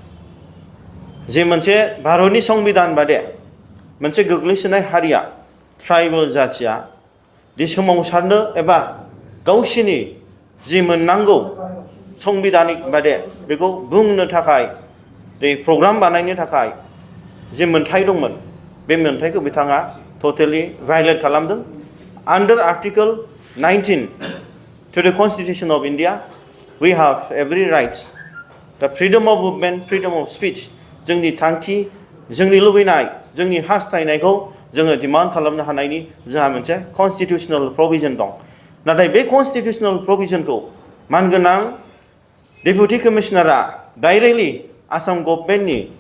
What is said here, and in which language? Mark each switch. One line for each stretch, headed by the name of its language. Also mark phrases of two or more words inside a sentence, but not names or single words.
Bodo: जे मोनसे भारतनि संबिधान बादे मोनसे गोग्लैसोनाय हारिया ट्राइबेल जाथिया दि सोमावसारनो एबा गावसिनि जि मोननांगौ संबिधानिक बादे बेखौ बुंनो थाखाय बे प्रग्राम बानायनो थाखाय जे मोनथाय दंमोन बे मोनथायखौ बिथाङा
English: totally violate
Bodo: खालामदों
English: under article
Bodo: 19
English: to the Constitution of India we have every rights the freedom of movement freedom of speech
Bodo: जोंनि थांखि जोंनि लुबैनाय जोंनि हास्थायनायखौ जोङो डिमान्ड खालामनो हानायनि जोंहा मोनसे
English: constitutional provision
Bodo: दं नाथाय बे कन्स्टिटिउशनेल प्रोविजनखौ मानगोनां
English: deputy commissioner directly
Bodo: आसाम गभर्नमेन्टनि